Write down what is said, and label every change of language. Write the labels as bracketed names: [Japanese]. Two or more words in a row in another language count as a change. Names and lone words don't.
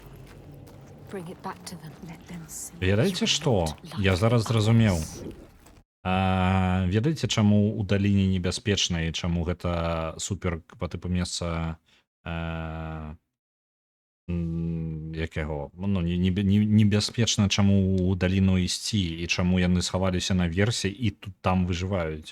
[English] Bring it back to them. Let them see. [Belarusian] Ведаеце што? Я зараз зразумеў. Ведаеце, чаму ў даліне небяспечна і чаму гэта супер па тыпу месца як яго небяспечна, чаму ў даліну ісці і чаму яны схаваліся наверсе і тут там выжываюць.